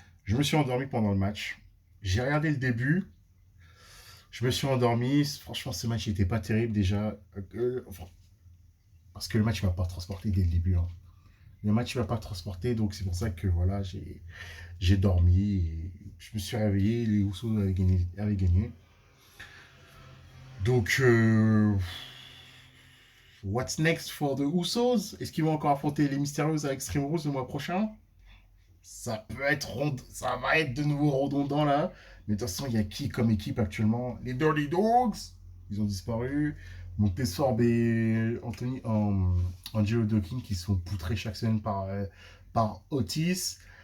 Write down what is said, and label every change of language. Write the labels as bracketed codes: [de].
[fr] Je me suis endormi pendant le match. J'ai regardé le début. Je me suis endormi. Franchement, ce match n'était pas terrible déjà. Parce que le match ne m'a pas transporté dès le début. Hein. Le match ne m'a pas transporté. Donc c'est pour ça que voilà, j'ai dormi. Et je me suis réveillé. Les Ousso avaient gagné. [en] Donc, what's next for the Usos? [fr] Est-ce qu'ils vont encore affronter les Mysterios à Extreme Rules le mois prochain? Ça va être de nouveau redondant là. Mais de toute façon, il y a qui comme équipe actuellement? Les Dirty Dogs, ils ont disparu. Montesorb et Angelo Dawkins qui sont poutrés chaque semaine par Otis.